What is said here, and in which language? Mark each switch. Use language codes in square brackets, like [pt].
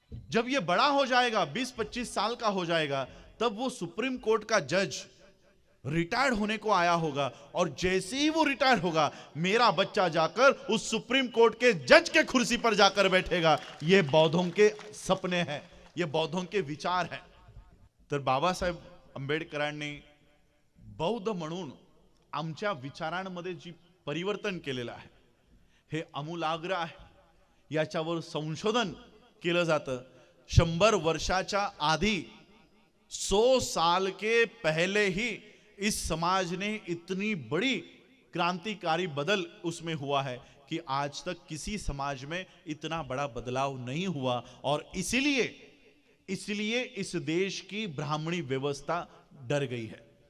[hi] जब ये बड़ा हो जाएगा, 20-25 साल का हो जाएगा, तब वो सुप्रीम कोर्ट का जज रिटायर्ड होने को आया होगा और जैसे ही वो रिटायर होगा, मेरा बच्चा जाकर उस सुप्रीम कोर्ट के जज के कुर्सी पर जाकर बैठेगा. ये बौद्धों के सपने हैं, ये बौद्धों के विचार हैं. [mr] तर बाबासाहेब आंबेडकरांनी बौद्ध म्हणून आमच्या विचारांमध्ये जी परिवर्तन केलेलं आहे, हे आमूलाग्र आहे. याच्यावर संशोधन केलं जातं. 100 वर्षाच्या आधी, [hi] 100 साल के पहले ही इस समाज ने इतनी बड़ी क्रांतिकारी बदल उसमें हुआ है कि आज तक किसी समाज में इतना बड़ा बदलाव नहीं हुआ. और इसलिए इस देश की ब्राह्मणी व्यवस्था डर गई है.